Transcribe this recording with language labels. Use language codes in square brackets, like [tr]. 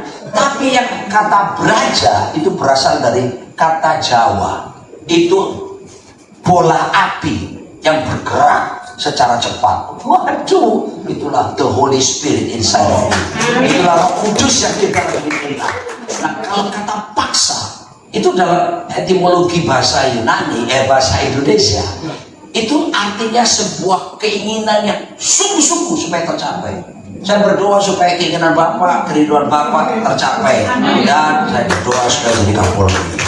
[id] Tapi yang kata Braja itu berasal dari kata Jawa, itu bola api yang bergerak secara cepat. Waduh, itulah [en] the Holy Spirit inside of you. [id] Itulah Roh Kudus yang kita miliki. Nah, kalau kata paksa itu dalam etimologi bahasa Yunani, bahasa Indonesia, itu artinya sebuah keinginan yang sungguh-sungguh supaya tercapai. Saya berdoa supaya keinginan Bapak, kerinduan Bapak tercapai, dan saya berdoa supaya jadi Kapolri.